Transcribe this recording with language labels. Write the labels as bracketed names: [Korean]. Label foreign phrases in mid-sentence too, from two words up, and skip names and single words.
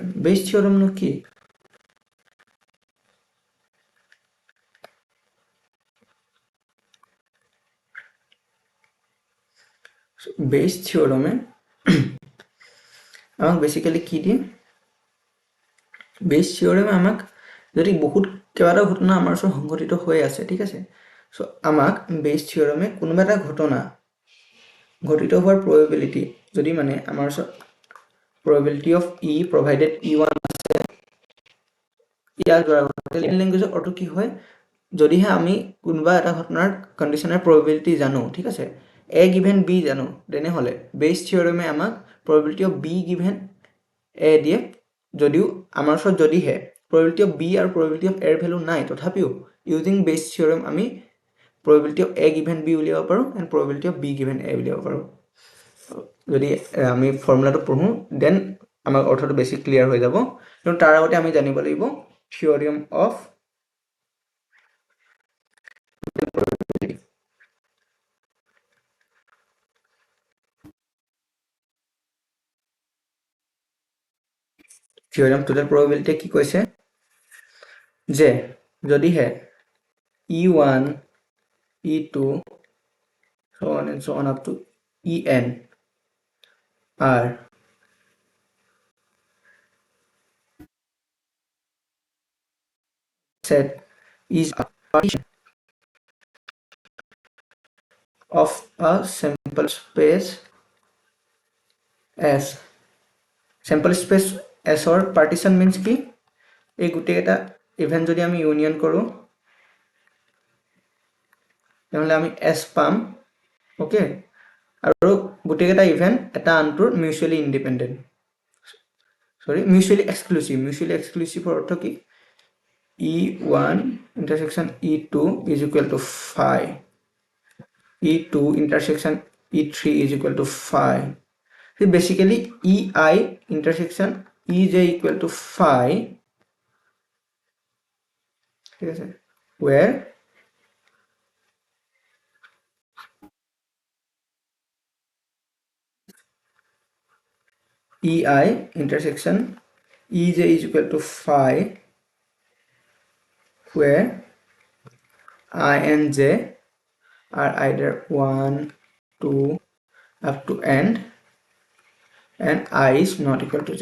[Assamese] বেইজ থিয়ৰেমনো কি? বেইজ থিয়ৰেমে আমাক বেসিক্যালি কি দিয়ে? বেইজ থিয়ৰেমে আমাক যদি বহুত কেইবাটাও ঘটনা আমাৰ ওচৰত সংঘটিত হৈ আছে, ঠিক আছে, চ' আমাক বেইজ থিয়ৰেমে কোনোবা এটা ঘটনা ঘটিত হোৱাৰ প্ৰবেবিলিটি যদি মানে আমাৰ ওচৰত [English] probability of E provided E1 [Assamese] আছে, ইয়াৰ দ্বাৰা লেংগুৱেজৰ অৰ্থ কি হয়? যদিহে আমি কোনোবা এটা ঘটনাৰ [English] conditional probability [Assamese] জানো, ঠিক আছে, [English] A given B [Assamese] জানো, তেনেহ'লে বেইজ থিয়ৰেমে আমাক [English] probability of B given A [Assamese] দিয়ে। যদিও আমাৰ ওচৰত যদিহে [English] probability of B [Assamese] আৰু [English] probability of A [Assamese] ৰ ভেলু নাই, তথাপিও [English] using Bayes theorem [Assamese] আমি [English] probability of A given B [Assamese] উলিয়াব পাৰোঁ [English] and probability of B given A [Assamese] উলিয়াব পাৰোঁ। যদি আমি ফৰ্মুলাটো পঢ়োঁ দেন আমাৰ অৰ্থটো বেছি ক্লিয়াৰ হৈ যাব, কিন্তু তাৰ আগতে আমি জানিব লাগিব [English] theorem of theorem total probability [Assamese] কি কৈছে যে যদিহে [English] E1 E2 so on and so on up to En are set is a partition of a sample space S. sample space S or partition means কি? [Assamese] এই গোটেইকেইটা ইভেন্ট যদি আমি ইউনিয়ন কৰোঁ তেনেহ'লে আমি S পাম। অ'কে, আৰু গোটেইকেইটা ইভেন্ট এটা আনটোৰ [English] mutually independent, mutually exclusive [Assamese] অৰ্থ কি? [English] E1 intersection E2 is equal to phi, E2 intersection E3 is equal to phi. So basically EI intersection EJ equal to phi, where EI intersection EJ is equal to phi, where I and J are either 1, 2 up to n and I is not equal to J.